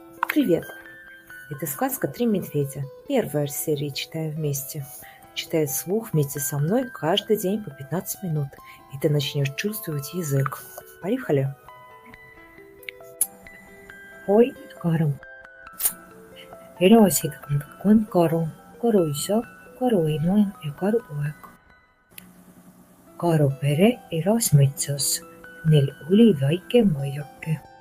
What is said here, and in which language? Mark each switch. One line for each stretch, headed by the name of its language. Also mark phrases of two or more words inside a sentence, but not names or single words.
Russian: Привет! Это сказка «Три медведя». Первая серия «Читаем вместе». Читай вслух вместе со мной каждый день по 15 минут, и ты начнешь чувствовать язык. Поехали!
Estonian: Oi, karu. Elasid kolm karu, karuisa, karuema ja karupoeg. Karupere elas metsas. Neil oli väike maiake.